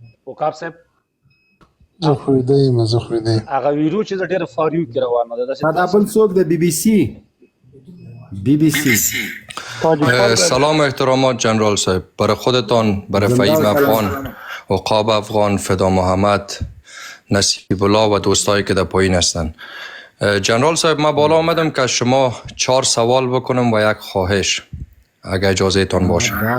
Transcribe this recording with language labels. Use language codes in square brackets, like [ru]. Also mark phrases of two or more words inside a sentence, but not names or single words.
[ps] وقاف صاحب زه خو دې هغه ویډیو چې ډېر فاریو کې روانه ده داسې دا بل څوک د بی بی سی [fa] سلام و احترامات جنرال صاحب، برای خودتان، برای فهیم افغان، عقاب افغان، فدا محمد، نصیب الله و دوستایی که در پایین هستن. جنرال صاحب، من بالا آمدم که شما 4 سوال بکنم و یک خواهش، اگر اجازه تان باشه.